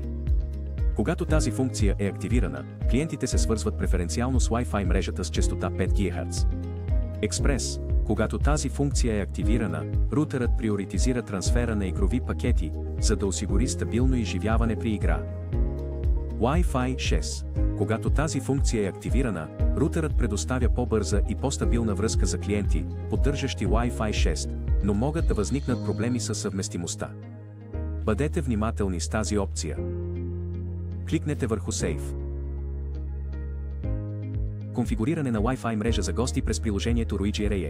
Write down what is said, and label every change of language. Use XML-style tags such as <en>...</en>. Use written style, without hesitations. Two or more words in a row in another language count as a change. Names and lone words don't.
<bg>Когато тази функция е активирана, клиентите се свързват преференциално с Wi-Fi мрежата с честота 5 GHz. Express – когато тази функция е активирана, рутерът приоритизира трансфера на игрови пакети, за да осигури стабилно изживяване при игра. Wi-Fi 6 – когато тази функция е активирана, рутерът предоставя по-бърза и по-стабилна връзка за клиенти, поддържащи Wi-Fi 6, но могат да възникнат проблеми със съвместимостта. Бъдете внимателни с тази опция. Кликнете върху Save. Конфигуриране на Wi-Fi мрежа за гости през приложението RGERE.</bg>